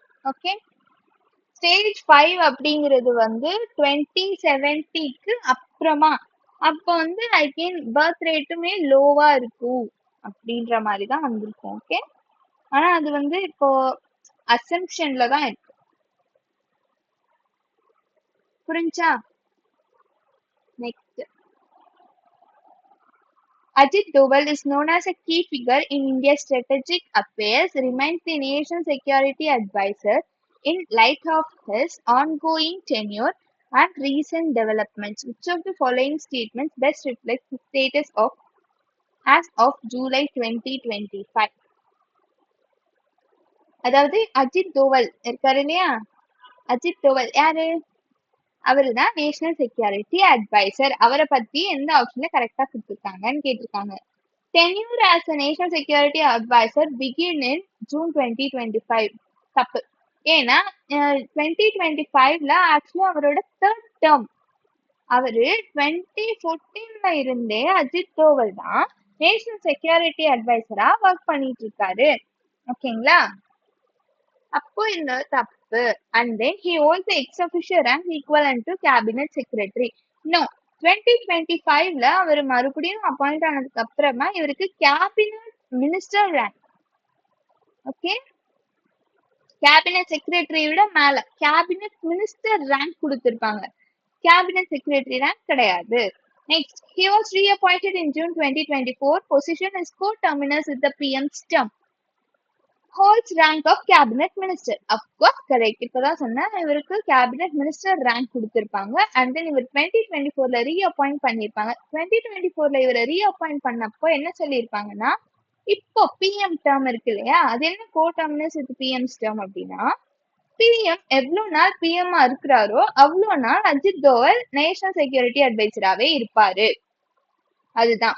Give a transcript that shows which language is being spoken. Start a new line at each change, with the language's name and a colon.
Tamil: Okay, stage 5 அப்படிங்கிறது வந்து 2070க்கு அப்புறமா. அப்போ வந்து அகைன் பர்த் ரேட்டுமே லோவா இருக்கும் அப்படின்ற மாதிரி தான் வந்திருக்கும். ஓகே, ஆனா அது வந்து இப்போ அசம்ஷன்ல தான் இருக்கு. புரிஞ்சா?
English: Next, Ajit Doval is known as a key figure in India's strategic affairs, remains the nation's security advisor in light of his ongoing tenure and recent developments. Which of the following statements best reflects his status as of July 2025?
Tamil: அதாவது அஜித் தோவல் இருக்காரு இல்லையா, அஜித் தோவல் யாரு? அவரு தான் national security advisor. அவரை பத்தி எந்த ஆப்ஷன்ல கரெக்டா கொடுத்துருக்காங்கன்னு கேட்டிருக்காங்க.
English: Tenure as a national security advisor began in June 2025.
Tamil: தப்பு. ஏன்னா 2025ல ஆக்சுவலி அவரோட 3rd term அவரு 2014ல இருந்தே அஜித் தோவல் தான் நேஷனல் செக்யூரிட்டி அட்வைசரா ஒர்க் பண்ணிட்டு இருக்காரு. ஓகேங்களா? அப்போ இந்த தப்பு.
English: And then he holds the ex-officio rank equivalent to cabinet secretary.
Tamil: No, 2025ல அவர் மறுபடியும் அப்பாயிண்ட் ஆனதுக்கு அப்புறமா இவருக்கு cabinet minister rank. Okay, cabinet secretary விட மேல கேபினட் மினிஸ்டர் ரேங்க் கொடுத்திருப்பாங்க. கேபினட் செக்ரட்டரி ரேங்க் கிடையாது.
English: Next, he was reappointed in June 2024. Position is co-terminus with the PM's term. Holds rank of cabinet minister. Of course, correct.
Tamil: இப்பதான் சொன்னேன், இவருக்கு cabinet minister rank கொடுத்திருப்பாங்க. And then இவர் 2024ல reappoint பண்ணிருப்பாங்க. 2024ல இவரை reappoint பண்ணப்போ என்ன சொல்லியிருப்பாங்கன்னா, இப்போ பிஎம் டேர்ம் இருக்கு இல்லையா, அது என்ன கோ-டெர்மினஸ் வித் பிஎம்ஸ் டேர்ம் அப்படின்னா, பிஎம் எவ்வளவு நாள் பிஎம்ஆ இருக்கிறாரோ அவ்வளவு நாள் அஜித் தோவல் நேஷனல் செக்யூரிட்டி அட்வைசராகவே இருப்பாரு. அதுதான்.